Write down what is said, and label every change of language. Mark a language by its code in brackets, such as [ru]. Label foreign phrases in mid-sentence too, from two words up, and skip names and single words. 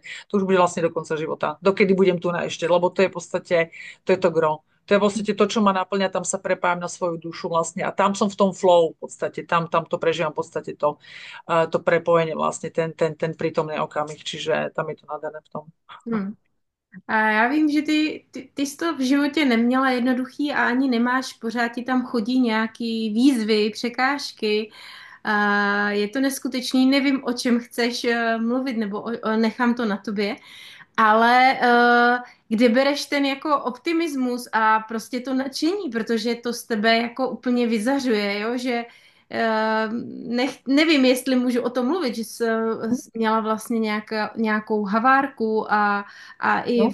[sk] To už bude vlastne do konca života. Dokedy budem tu na ešte, lebo to je v podstate, to je to gro. To je v podstate to, čo ma naplňa, tam sa prepájam na svoju dušu vlastne a tam som v tom flow v podstate, tam to prežívam v podstate to prepojenie vlastne, ten prítomný okamih, čiže tam je to nádherné v tom. Hmm. [cs] A já vím, že ty jsi to v životě neměla jednoduchý a ani nemáš, pořád ti tam chodí nějaký výzvy, překážky. Je to neskutečný, nevím, o čem chceš mluvit, nebo nechám to na tobě, ale kde bereš ten jako optimismus a prostě to nadšení, protože to z tebe jako úplně vyzařuje, jo, že nevím, jestli můžu o tom mluvit, že jsi měla vlastně nějakou havárku a i